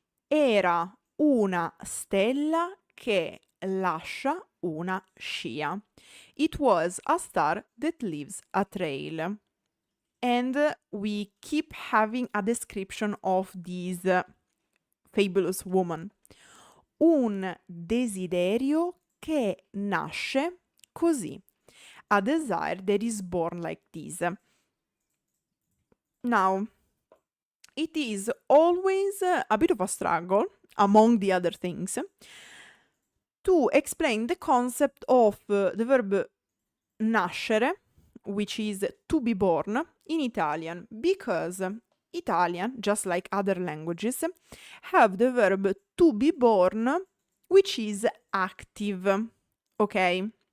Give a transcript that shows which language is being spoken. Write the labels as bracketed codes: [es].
[it] Era una stella che lascia una scia. [en] It was a star that leaves a trail. And we keep having a description of this fabulous woman. [it] Un desiderio che nasce così. [en] A desire that is born like this. Now, it is always a bit of a struggle, among the other things, to explain the concept of the verb nascere, which is to be born, in Italian, because Italian, just like other languages, have the verb to be born, which is active, okay?